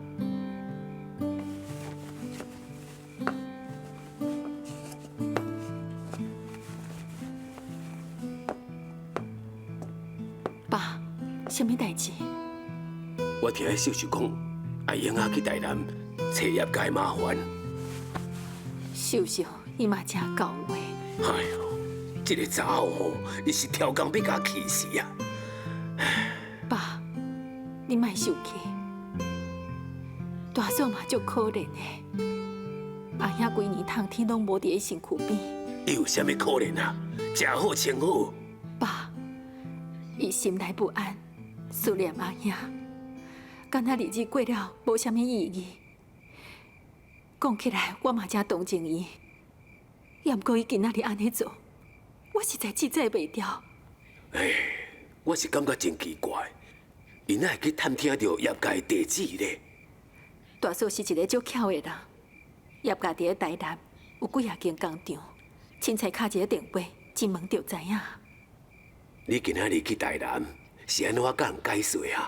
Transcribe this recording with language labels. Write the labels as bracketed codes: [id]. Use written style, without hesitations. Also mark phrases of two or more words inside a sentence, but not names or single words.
[nan] 爸，什么代志？我听迄秀秀讲，阿英啊去台南找业界麻烦。秀秀，伊嘛真够话。哎呦，这个查某吼，伊是挑工要甲气死啊！爸，你莫生气，大嫂嘛足可怜的，阿兄规年冬天拢无伫伊身躯边。伊有啥物可怜啊？食好穿好。爸，伊心内不安， 思念阿兄，敢若日子过了无啥物意义。讲起来，我嘛真同情伊，也毋过伊今仔日安尼做，我实在自在袂掉。我是感觉真奇怪，伊哪会去探听到叶家的地址咧？大嫂是一个足巧的人，叶家伫咧台南有几啊间工厂，凊彩敲一个电话，进门就知影。你今仔日去台南，是安怎甲人解释啊？